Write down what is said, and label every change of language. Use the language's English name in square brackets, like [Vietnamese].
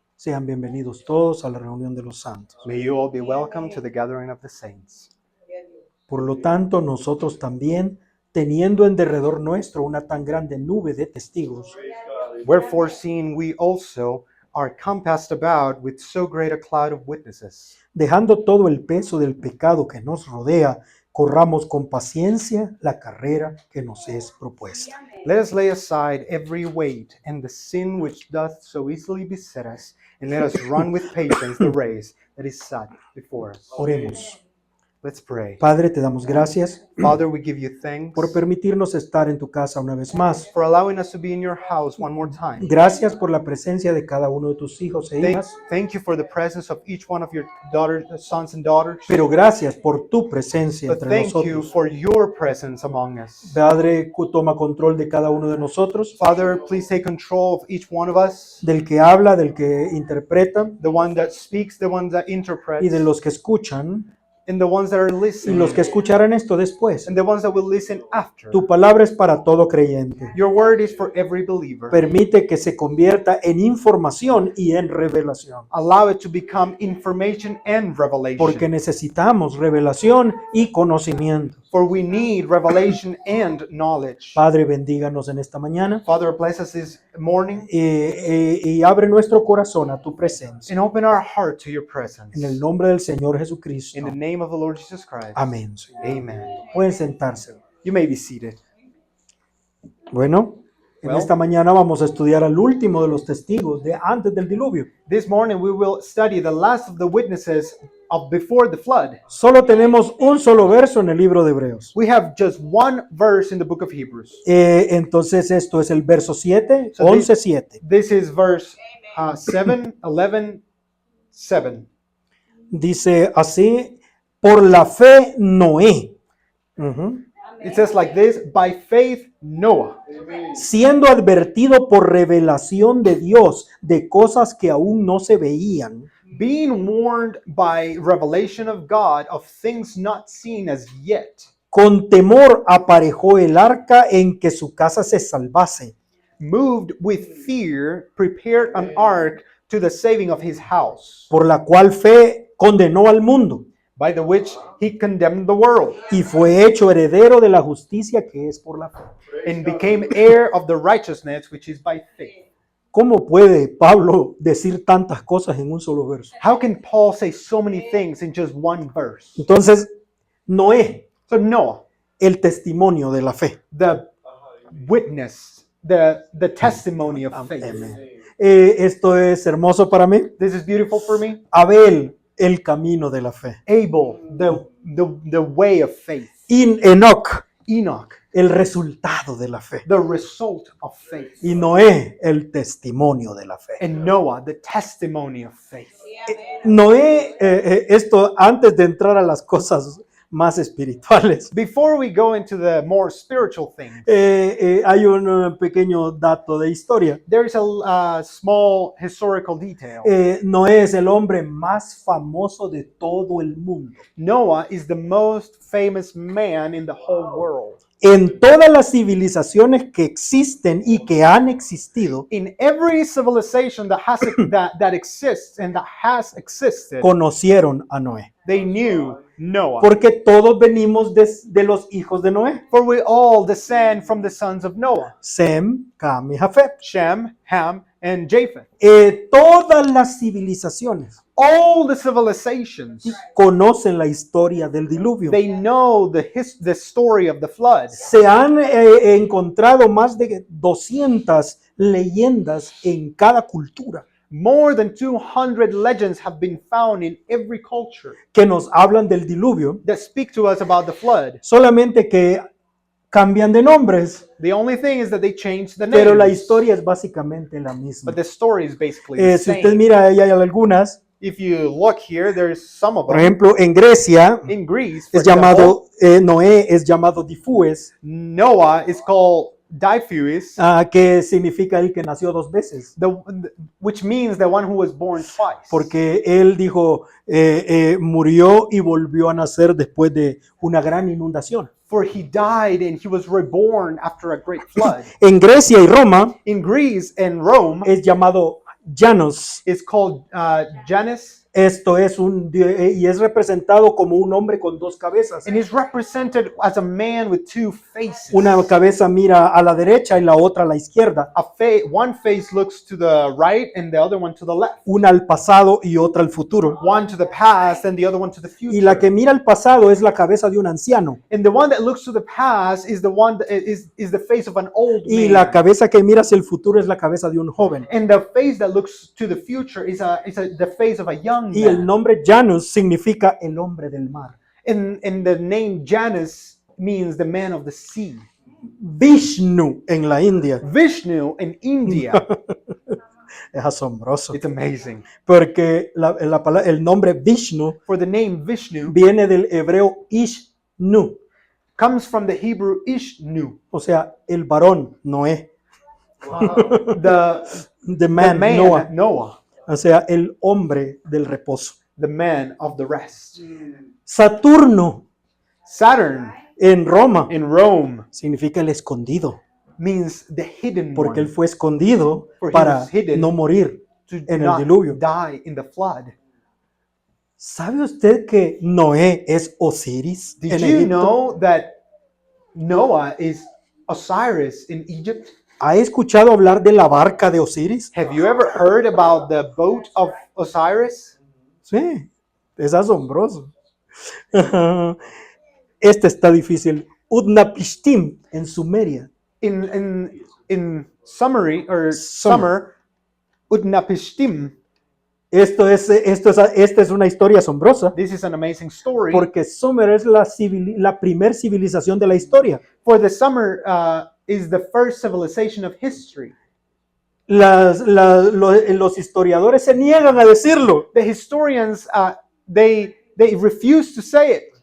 [Spanish] Sean bienvenidos todos a la reunión de los santos. [English] May you all be welcome to the gathering of the saints. [Spanish] Por lo tanto, nosotros también, teniendo en derredor nuestro una tan grande nube de testigos, [English] Wherefore, seeing we also are compassed about with so great a cloud of witnesses, [Spanish] dejando todo el peso del pecado que nos rodea, corramos con paciencia la carrera que nos es propuesta. [English] let us lay aside every weight and the sin which doth so easily beset us, and let us run with patience the race that is set before us. [Spanish] Oremos. [English] Let's pray. [Spanish] Padre, te damos gracias [English] Father, we give you thanks [Spanish] por permitirnos estar en tu casa una vez más. [English] for allowing us to be in your house one more time. [Spanish] Gracias por la presencia de cada uno de tus hijos e hijas, [English] Thank you for the presence of each one of your daughters, sons and daughters. [Spanish] pero gracias por tu presencia [English] But [Spanish] entre [English] thank you [Spanish] nosotros. [English] for your presence among us. [Spanish] Padre, toma control de cada uno de nosotros, [English] Father, please take control of each one of us, [Spanish] del que habla, del que interpreta [English] the one that speaks, the one that [Spanish] y [English] interprets, [Spanish] de los que escuchan [English] and the ones that are [Spanish] y [English] listening, [Spanish] los que escucharán esto después. [English] and the ones that will listen after. [Spanish] Tu palabra es para todo creyente. [English] Your word is for every believer. [Spanish] Permite que se convierta en información y en revelación, [English] Allow it to become information and [Spanish] porque [English] revelation. [Spanish] necesitamos revelación y conocimiento. [English] For we need revelation and knowledge. [Spanish] Padre, bendíganos en esta mañana [English] Father, bless us this morning [Spanish] y abre nuestro corazón a tu presencia. [English] and open our heart to your presence. [Spanish] En el nombre del Señor Jesucristo. [English] In the name of the Lord Jesus Christ. [Spanish] Amén. Señor. [English] Amen. [Spanish] Pueden sentarse. [English] You may be seated. [Spanish] Bueno, en [English] Well. [Spanish] esta mañana vamos a estudiar al último de los testigos de antes del diluvio. [English] This morning we will study the last of the witnesses of before the flood. [Spanish] Solo tenemos un solo verso en el libro de Hebreos. [English] We have just one verse in the book of Hebrews. [Spanish] Entonces esto es el verso 7, [English] So [Spanish] 11, 7. [English] This is verse 7, 11, 7. [Spanish] Dice así, por la fe Noé, [English] It says like this, by faith Noah, [Spanish] siendo advertido por revelación de Dios de cosas que aún no se veían, [English] being warned by revelation of God of things not seen as yet, [Spanish] con temor aparejó el arca en que su casa se salvase, [English] moved with fear, prepared an ark to the saving of his house, [Spanish] por la cual fe condenó al mundo [English] by the which he condemned the world, [Spanish] y fue hecho heredero de la justicia que es por la fe. [English] and became heir of the righteousness which is by faith. [Spanish] ¿Cómo puede Pablo decir tantas cosas en un solo verso? [English] How can Paul say so many things in just one verse? [Spanish] Entonces, Noé, [English] So Noah, [Spanish] el testimonio de la fe. [English] the witness, the testimony of faith. [Spanish] Amén. Esto es hermoso para mí. [English] This is beautiful for me. [Spanish] Abel, el camino de la fe. [English] Abel, the way of faith. [Spanish] Enoch, [English] Enoch, [Spanish] el resultado de la fe. [English] the result of faith. [Spanish] Y Noé, el testimonio de la fe. [English] And Noah, the testimony of faith. [Spanish] Noé, esto antes de entrar a las cosas más espirituales, [English] Before we go into the more spiritual things, [Spanish] hay un pequeño dato de historia. [English] there is a small historical detail. [Spanish] Noé es el hombre más famoso de todo el mundo. [English] Noah is the most famous man in the whole world. [Spanish] En todas las civilizaciones que existen y que han existido, [English] In every civilization that has that exists and that has existed, [Spanish] conocieron a Noé. [English] they knew Noah. [Spanish] Porque todos venimos de los hijos de Noé. [English] For we all descend from the sons of Noah, [Spanish] Sem, Cam y Jafet. [English] Shem, Ham, and Japheth. [Spanish] Todas las civilizaciones [English] All the civilizations, [Spanish] conocen la historia del diluvio. [English] they know the story of the flood. [Spanish] Se han encontrado más de 200 leyendas en cada cultura [English] More than 200 legends have been found in every culture [Spanish] que nos hablan del diluvio, [English] that speak to us about the flood. [Spanish] solamente que cambian de nombres, [English] The only thing is that they changed the [Spanish] pero la [English] names, [Spanish] historia es básicamente la misma. [English] but the story is basically the [Spanish] Si usted [English] same. [Spanish] mira, ahí hay algunas. [English] If you look here, there's some of [Spanish] Por [English] them. [Spanish] ejemplo, en Grecia [English] In Greece, for [Spanish] es [English] example, [Spanish] llamado, Noé es llamado Difues, [English] Noah is called Diffuse, [Spanish] que significa el que nació dos veces. [English] which means the one who was born twice. [Spanish] Porque él dijo, murió y volvió a nacer después de una gran inundación. [English] For he died and he was reborn after a great flood. [Spanish] En Grecia y Roma [English] In Greece and Rome, [Spanish] es llamado Janus. [English] it's called Janus, [Spanish] Esto es y es representado como un hombre con dos cabezas. [English] and he's represented as a man with two faces. [Spanish] Una cabeza mira a la derecha y la otra a la izquierda. [English] One face looks to the right and the other one to the left. [Spanish] Una al pasado y otra al futuro. [English] One to the past and the other one to the future. [Spanish] Y la que mira al pasado es la cabeza de un anciano. [English] And the one that looks to the past is the one that is the face of an old [Spanish] Y [English] man. [Spanish] la cabeza que mira hacia el futuro es la cabeza de un joven. [English] And the face that looks to the future is the face of a young [Spanish] Y el [English] man. [Spanish] nombre Janus significa el hombre del mar. [English] And the name Janus means the man of the sea. [Spanish] Vishnu en la India. [English] Vishnu in India. [Spanish] Es asombroso. [English] It's amazing. [Spanish] Porque el nombre Vishnu [English] For the name Vishnu [Spanish] viene del hebreo Ishnu. [English] comes from the Hebrew Ishnu, [Spanish] O sea, el varón Noé. [English] the The man, man Noah. Noah, [Spanish] O sea, el hombre del reposo. [English] the man of the rest. [Spanish] Saturno [English] Saturn [Spanish] en Roma [English] in Rome [Spanish] significa el escondido. [English] means the hidden [Spanish] Porque él [English] one, [Spanish] fue escondido [English] For he [Spanish] para [English] was hidden [Spanish] no morir [English] to [Spanish] en el [English] not [Spanish] diluvio. [English] die in the flood. [Spanish] ¿Sabe usted que Noé es Osiris [English] Did [Spanish] en [English] you [Spanish] Egipto? [English] know that Noah is Osiris in Egypt? [Spanish] ¿Ha escuchado hablar de la barca de Osiris? [English] Have you ever heard about the boat of Osiris? [Spanish] Sí, es asombroso. Este está difícil. Utnapishtim en Sumeria. [English] In summary or summer, Utnapishtim. [Spanish] Esta es una historia asombrosa [English] This is an amazing story. [Spanish] porque Sumer es la primer civilización de la historia. [English] For the summer is the first civilization of history. [Spanish] Los historiadores se niegan a decirlo, [English] The historians they refuse to say it,